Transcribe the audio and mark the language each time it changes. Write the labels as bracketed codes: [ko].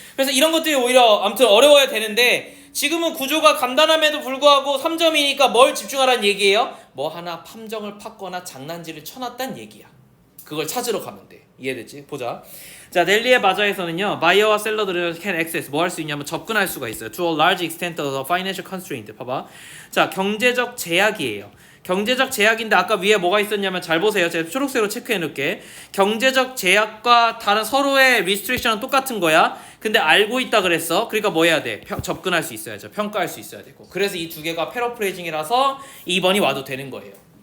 [ko] 그래서 이런 것들이 오히려 아무튼 어려워야 되는데 지금은 구조가 간단함에도 불구하고 3점이니까 뭘 집중하라는 얘기예요? 뭐 하나 팜정을 팠거나 장난질을 쳐놨단 얘기야. 그걸 찾으러 가면 돼. 이해됐지? 보자. 자, 넬리의 바자에서는요, 바이어와 셀러들은 [en] can access, [ko] 뭐 할 수 있냐면 접근할 수가 있어요. [en] To a large extent of the financial constraint. [ko] 봐봐. 자, 경제적 제약이에요. 경제적 제약인데 아까 위에 뭐가 있었냐면 잘 보세요. 제가 초록색으로 체크해 놓을게. 경제적 제약과 다른 서로의 restriction은 똑같은 거야. 근데 알고 있다 그랬어. 그러니까 뭐 해야 돼? 접근할 수 있어야죠. 평가할 수 있어야 되고. 그래서 이 두 개가 패러프레이징이라서 2번이 와도 되는 거예요.